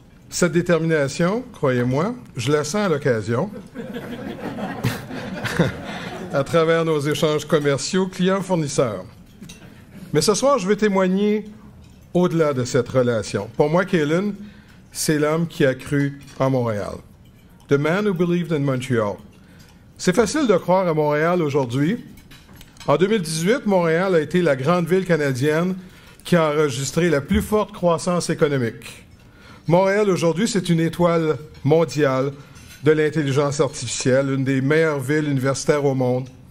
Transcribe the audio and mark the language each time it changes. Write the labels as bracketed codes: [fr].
[fr] Cette détermination, croyez-moi, je la sens à l'occasion, à travers nos échanges commerciaux clients-fournisseurs. Mais ce soir, je veux témoigner au-delà de cette relation. Pour moi, Kaylin, c'est l'homme qui a cru en Montréal. [en] The man who believed in Montreal. [fr] C'est facile de croire à Montréal aujourd'hui. En 2018, Montréal a été la grande ville canadienne qui a enregistré la plus forte croissance économique. Montréal, aujourd'hui, c'est une étoile mondiale de l'intelligence artificielle, une des meilleures villes universitaires au monde.